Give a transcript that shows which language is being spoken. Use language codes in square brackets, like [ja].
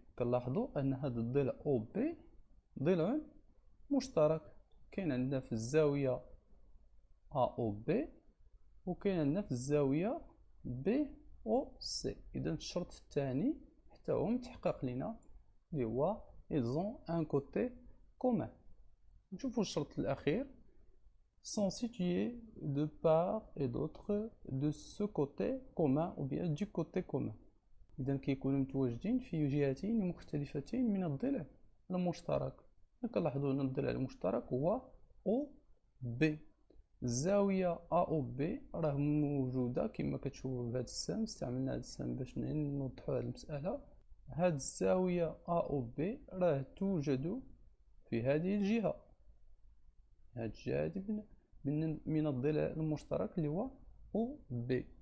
[ar] كنلاحظوا أن هذا الضلع OB ضلع مشترك كاين عندنا في الزاوية AOB وكاين عندنا في الزاوية BOC. إذا الشرط الثاني حتى هو متحقق لنا اللي هو [fr] ils ont un côté commun. [ar] نشوفوا الشرط الأخير [fr] sont situés de part et d'autre de ce côté commun [ar] ou bien du côté commun. إذا كيكونوا متواجدين في جهتين مختلفتين من الضلع المشترك. كنلاحظوا أن الضلع المشترك هو OB. الزاوية A و B راه موجودة كما كتشوفوا بهذا السهم. استعملنا هذا السهم باش نوضحوا هذه المسألة. هذه الزاوية A و B راه توجد في هذه الجهة هذه الجهة من الضلع المشترك اللي هو OB.